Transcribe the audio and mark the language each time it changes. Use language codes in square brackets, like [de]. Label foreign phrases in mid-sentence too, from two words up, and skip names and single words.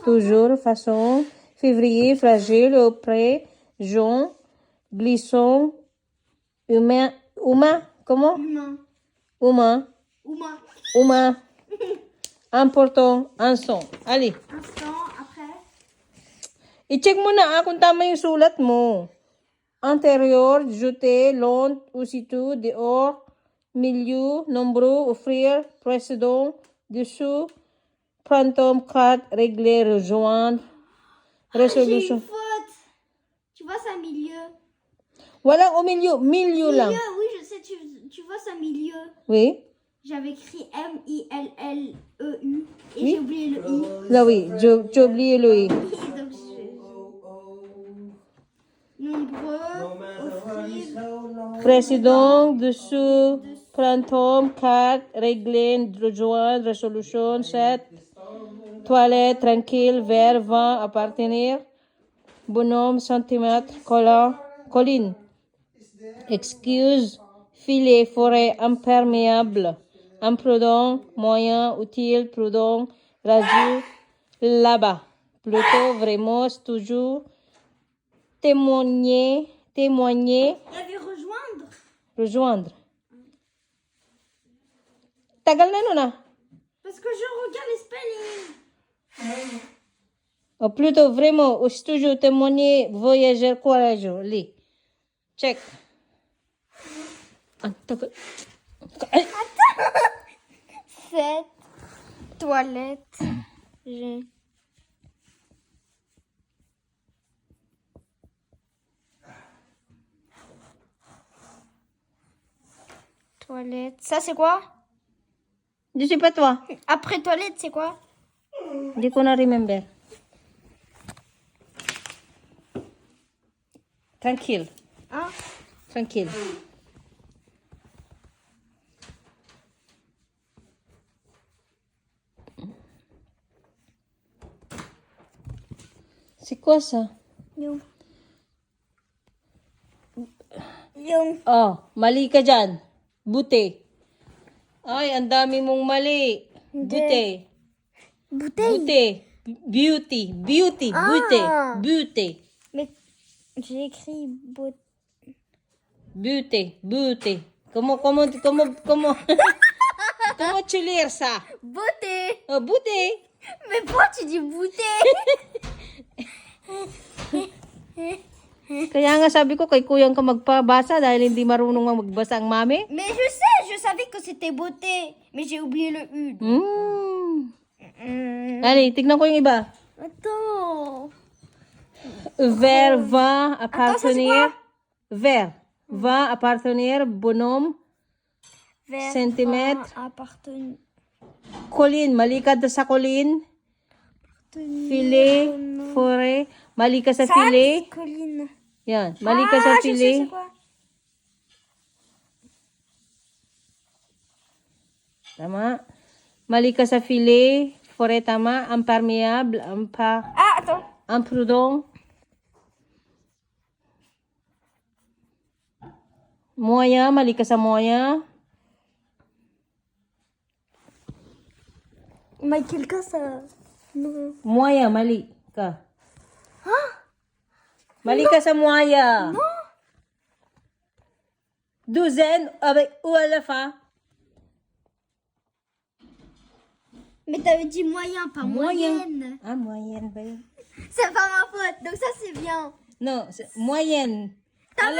[fr] Toujours. Façon. Février. Fragile. Auprès. Jaune. Glissant. Humain. Humain. Comment? Humain. Humain. Humain. Humain. Important. Un son. Allez. Instant. Après. [tl] I-check mo na kung tama yung sulat mo. [fr] Antérieur, jeter, long, aussitôt, dehors, milieu, nombreux, offrir, précédent, dessous, printemps, carte, régler, rejoindre, J'ai une résolution. faute. Tu vois ça milieu. Voilà, au milieu, milieu là. Milieu, oui, je sais, tu vois ça milieu. Oui, J'avais écrit M-I-L-L-E-U et Oui. j'ai oublié le I. là oui, tu as oublié le i. Donc, nombreux, [en] No matter what is [fr] offrir, [en] how long. [fr] Précédent, dessous, printemps, carte, régler, rejoindre, résolution, 7, toilette, tranquille, verre, vent, appartenir, bonhomme, centimètre, colline, excuse, filet, forêt, imperméable, imprudent, moyen, utile, prudent, radieux, là-bas, plutôt, vraiment, toujours, témoigner, il y avait rejoindre. rejoindre. [tl] Tagal na nun ah. [fr] Parce que je regarde les spellings. Ou plutôt, vraiment, ou toujours témoigner, voyageur, courageux. [tl] Li. Check. Ang tagal. Ay! [fr] 7, toilette, j'ai. Toilette. Ça, c'est quoi? Je sais pas toi. Après toilette, c'est quoi? [tl] Hindi ko na remember. [fr] Tranquille. Hein? Tranquille. C'est quoi ça? [tl] Yung. Yung. Oh, mali ka dyan. Buti. Ay, ang dami mong mali. Buti. [fr] Bouteille. [tl] Buti. [en] Beauty. Beauty. Beauty. Ah. Beauty. [fr] Mais j'ai écrit bouteille. [en] Beauty. Beauty. [fr] Comment comment tu lis ça? Beauté. [en] Oh, beauty. [fr] Mais pourquoi tu dis bouteille? [tl] Kaya nga sabi ko kay kuyang ka magpabasa dahil hindi marunong nga magbasa ang mami. [fr] Mais je sais, je savais que c'était beauté. Mais j'ai oublié le U. Allez, [tl] tignan ko yung iba. [fr] Attends. Vers va appartenir. Attends, ça, Vers va appartenir bonhomme. Vers Centimètre. Appartenir. Colline, [tl] mali ka sa colline. [fr] Filet, forêt. [tl] Mali ka sa filet. [fr] Colline. [tl] Yan, mali ka sa [fr] Je sais filet. c'est quoi. [tl] Tama. Mali ka sa filet. Forêt, tama. Imperméable. [fr] Ah, attends. Imprudent. [tl] Moya, mali ka sa moya. [fr] Michael Kassa. Non. [tl] Moya, mali ka. Mali ka sa moya. [fr] Douzaine avec ou à la fin? Mais t'avais dit moyen, pas moyenne. Ah, moyenne, [tl] ba yun? [fr] C'est pas ma faute, donc ça c'est bien. Non, c'est moyenne. T'avais